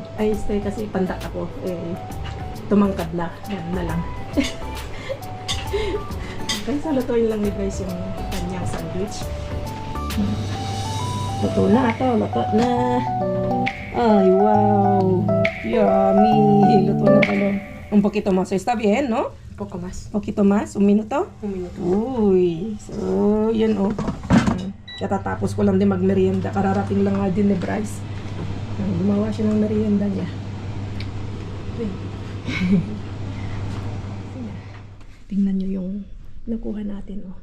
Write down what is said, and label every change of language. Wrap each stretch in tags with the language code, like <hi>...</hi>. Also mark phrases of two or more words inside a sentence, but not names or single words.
<tl>Ay, stay kasi pandak ako. Tumangkad na. Yan na lang. Okay, salutuin lang ni Bryce yung kanyang sandwich. Luto na ito. Luto na. Ay, wow. Yummy. Luto na pala.</tl> <es>Un poquito más. Está bien, no? Poco más. Poquito más. Un minuto? Un minuto.</es> <tl>Uy. So, yan oh. Katatapos ko lang din magmerienda. Kararating lang nga din ni Bryce. Gumawa siya ng merienda niya. Tingnan nyo yung nakuha natin, oh.</tl>